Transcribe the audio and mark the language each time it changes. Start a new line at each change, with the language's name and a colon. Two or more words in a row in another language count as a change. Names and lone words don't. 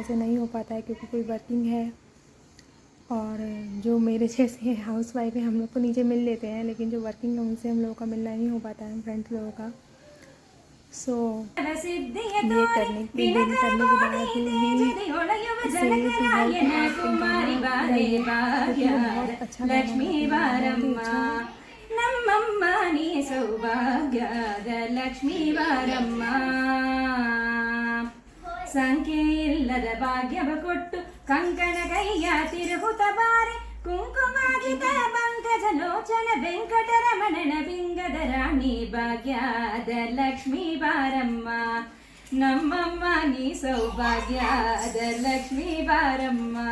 Hindi: वैसे नहीं हो पाता है क्योंकि कोई वर्किंग है, और जो मेरे जैसे
English: house wife
Hindi: है हम लोग तो नीचे मिल लेते हैं, लेकिन जो वर्किंग है उनसे हम लोगों का मिलना नहीं हो पाता है, फ्रेंड्स लोगों का। सो ये करने के बाद बहुत अच्छा
Kannada: ನಮ್ಮಮ್ಮ ನೀ ಸೌಭಾಗ್ಯದ ಲಕ್ಷ್ಮೀ ಬಾರಮ್ಮ, ಸಂಖ್ಯೆ ಇಲ್ಲದ ಭಾಗ್ಯವ ಕೊಟ್ಟು ಕಂಕಣ ಕೈಯ ತಿರುಗುತ್ತ ಬಾರಿ, ಕುಂಕುಮಾಗಿದ ಪಂಕಜ ಲೋಚನ ವೆಂಕಟರಮಣನ ಬಿಂಗದ ರಾಣಿ ಭಾಗ್ಯದ ಲಕ್ಷ್ಮೀ ಬಾರಮ್ಮ, ನಮ್ಮಮ್ಮ ನೀ ಸೌಭಾಗ್ಯದ ಲಕ್ಷ್ಮೀ ಬಾರಮ್ಮ.